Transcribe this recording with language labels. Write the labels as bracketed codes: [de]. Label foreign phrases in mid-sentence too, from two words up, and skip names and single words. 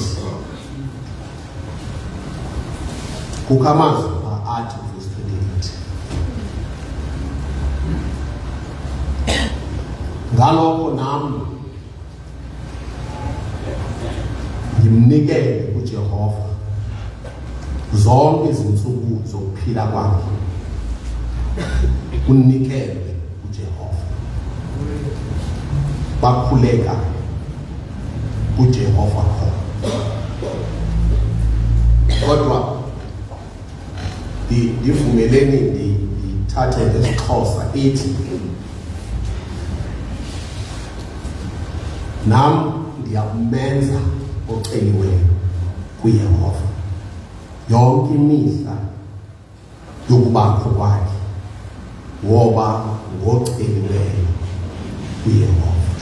[zu] Kukho amazwi athi uverse 28, ngalokho nami ngimnikele kuJehova zonke izinsuku zokuphila kwakhe. Unikele kuJehova, bakhuleka kuJehova khona. [xh] Kodwa ndivumeleni ndithathe ngesiXhosa ithi, nam ndiyakumenza oceliweyo kuYehova yonke imihla yokubakho kwakhe, woba ngoceliweyo kuYehova.